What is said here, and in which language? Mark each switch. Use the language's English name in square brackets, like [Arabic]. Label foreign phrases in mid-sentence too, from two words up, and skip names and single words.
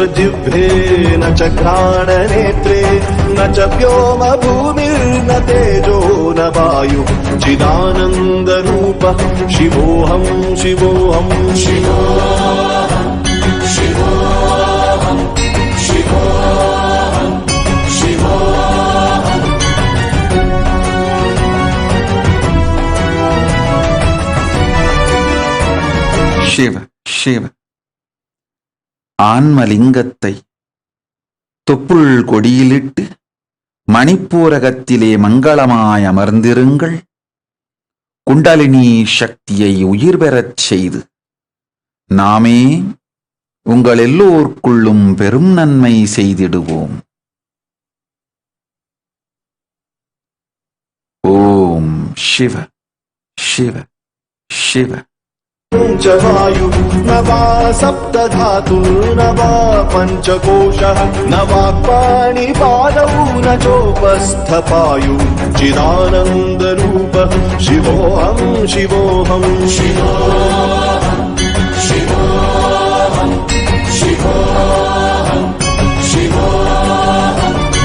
[Sanskrit] जिह्वे न च घ्राणनेत्रे न च व्योम भूमिर्न तेजो न वायु चिदानन्दरूपः शिवोऽहं शिवोऽहं शिवोऽहं शिवोऽहं शिवोऽहं शिवोऽहं [Tamil] சிவ சிவ. ஆன்மலிங்கத்தை தொப்புள் கொடியிலிட்டு மணிப்பூரகத்திலே மங்களமாய் அமர்ந்திருங்கள். குண்டலினி சக்தியை உயிர் பெறச் செய்து நாமே உங்கள் எல்லோருக்குள்ளும் பெரும் நன்மை செய்திடுவோம். ஓம் சிவ சிவ சிவ. [Sanskrit] च वायु न वा सप्तधातुर्न वा पञ्चकोशः न वाक्पाणिपादौ न चोपस्थपायु चिदानन्दरूपः शिवोऽहं शिवोऽहं शिवोऽहं शिवोऽहं शिवोऽहं शिवोऽहं